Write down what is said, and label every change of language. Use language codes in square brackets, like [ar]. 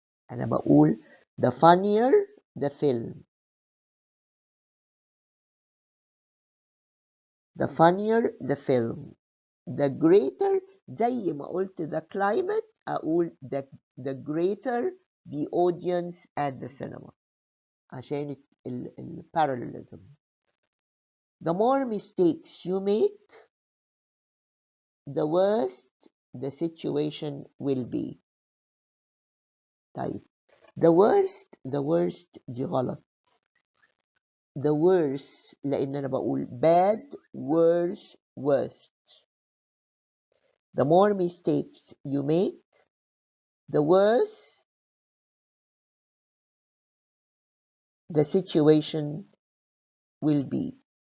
[ar] أنا بقول [en] the funnier the film the funnier the film the greater، [ar] زي ما قلت [en] the climate أقول the greater the audience at the cinema عشان parallelism. The more mistakes you make the worse the situation will be. [ar] طيب [en] the worst [ar] دي غلط. [en] the worse [ar] لأن أنا بقول [en] bad worse worst. The more mistakes you make the worse the situation will be.